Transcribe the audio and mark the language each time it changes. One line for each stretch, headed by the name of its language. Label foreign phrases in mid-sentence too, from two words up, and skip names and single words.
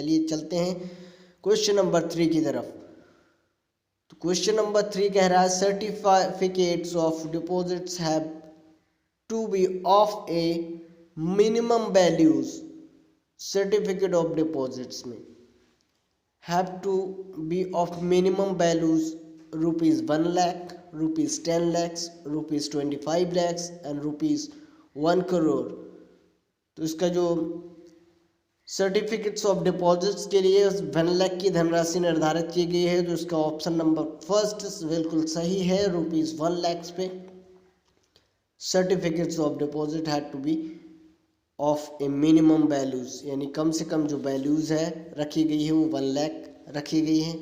Hindi: चलिए चलते हैं
English: question number 3
Hindi: की तरफ। तो
English: question number 3
Hindi: कह रहा है
English: certificates of deposits have to be of a minimum values. certificate of deposits में have to be of minimum values rupees 1 lakh, rupees 10 lakhs, rupees 25 lakhs and rupees 1 crore।
Hindi: तो इसका जो
English: certificates of deposits
Hindi: के लिए 1 लाख की धनराशि निर्धारित की गई है। तो इसका
English: option number first
Hindi: बिल्कुल सही है, रुपीज 1 लाख पे
English: certificates of deposit had to be of a minimum values,
Hindi: यानी कम से कम जो वैल्यूज है रखी गई है वो 1 लाख रखी गई है।